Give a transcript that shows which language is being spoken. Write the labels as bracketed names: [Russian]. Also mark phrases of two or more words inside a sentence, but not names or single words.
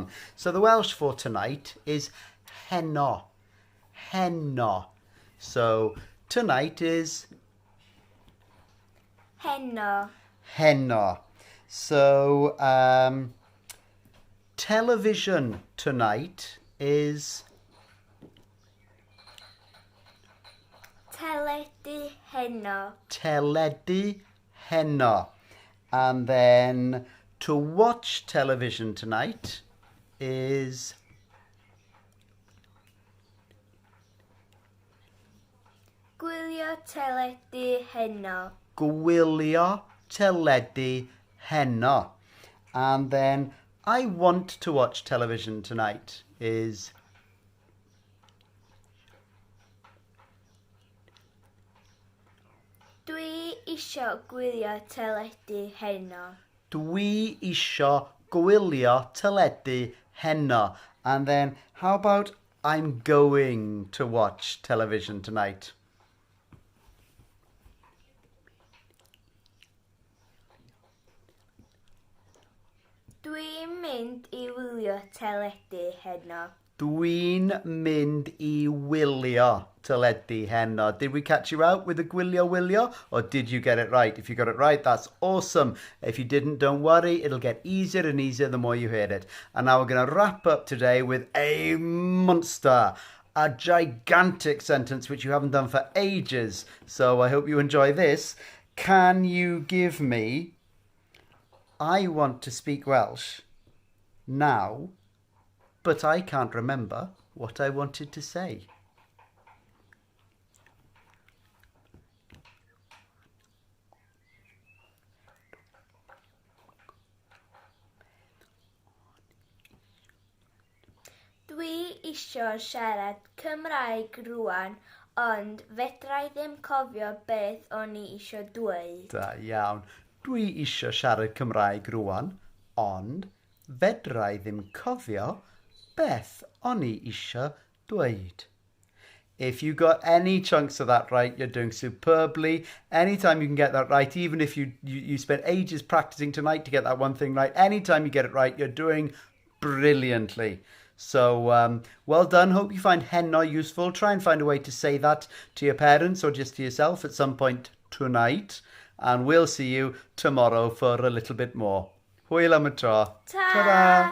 [English] So the Welsh for tonight is heno. [Welsh] Heno. [English] So tonight is [Welsh] heno. Heno. [English] So, television tonight is [Welsh] teledu heno. teledu heno. [English] And then to watch television tonight is [Welsh] Gwylio teledu heno. gwylio teledu heno. [English] And then I want to watch television tonight is [Welsh] Dwi isio gwylio teledu heno. dwi isio gwylio teledu heno. [English] And then how about I'm going to watch television tonight? [Welsh] Dwi'n mynd I wylio teledu heno. Dwi'n mynd I wylio teledu heno. [English] Did we catch you out with the gwylio, or did you get it right? If you got it right, that's awesome. If you didn't, don't worry. It'll get easier and easier the more you hear it. And now we're going to wrap up today with a monster. A gigantic sentence which you haven't done for ages. So I hope you enjoy this. Can you give me... I want to speak Welsh now, but I can't remember what I wanted to say. [Welsh] Dwi isio siarad Cymraeg rŵan, ond fedra I ddim cofio beth o'n I isio dweud. Da iawn. Dwi isio siarad Cymraeg rŵan, ond fedra I ddim cofio beth o'n I isio dweud. [English] If you got any chunks of that right, you're doing superbly. Anytime you can get that right, even if you spent ages practicing tonight to get that one thing right, anytime you get it right, you're doing brilliantly. So, well done. Hope you find heno useful. Try and find a way to say that to your parents or just to yourself at some point tonight. And we'll see you tomorrow for a little bit more. [Welsh] Hwyl am y tro. [English] Ta! Ta-da!